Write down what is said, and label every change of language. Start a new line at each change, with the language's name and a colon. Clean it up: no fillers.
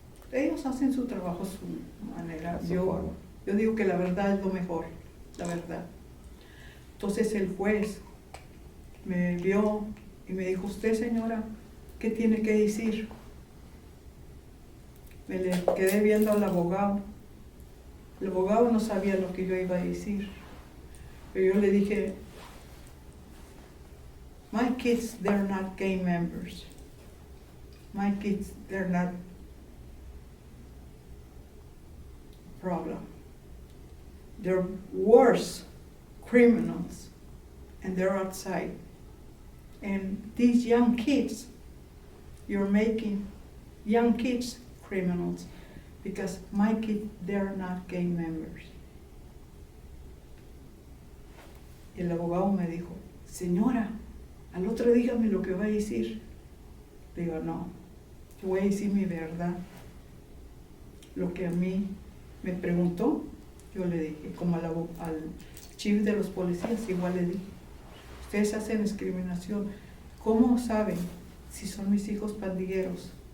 Spanish: Ellos hacen su trabajo a su manera. Yo digo que la verdad es lo mejor, la verdad. Entonces el juez me vio y me dijo, usted señora, ¿qué tiene que decir? Me le quedé viendo al abogado. El abogado no sabía lo que yo iba a decir. Pero yo le dije,
English: my kids, they're not gang members. My kids, they're not problem. They're worse criminals, and they're outside. And these young kids, you're making young kids criminals, because my kids, they're not gang members.
Spanish: Y el abogado me dijo, señora, al otro dígame lo que va a decir. Le digo, no, yo voy a decir mi verdad. Lo que a mí me preguntó, yo le dije, como al chief de los policías, igual le dije, ustedes hacen discriminación, ¿cómo saben si son mis hijos pandilleros?